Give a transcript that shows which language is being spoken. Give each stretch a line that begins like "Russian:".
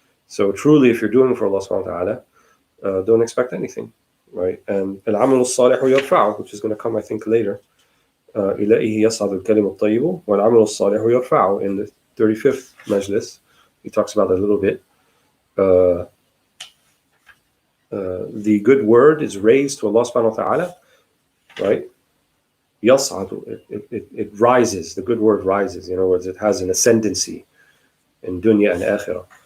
English: So truly, if you're doing for Allah subhanahu wa ta'ala, don't expect anything, right? And
Arabic: al-amal al-salih yarfa'u,
English: which is going to come, I think, later.
Arabic: إليه يصعد الكلم الطيب والعمل الصالح يرفعه.
English: In the 35th majlis, he talks about it a little bit. The good word is raised to Allah subhanahu wa ta'ala, right? Yas'adu, it rises, the good word rises. In other words, it has an ascendancy in dunya and akhirah.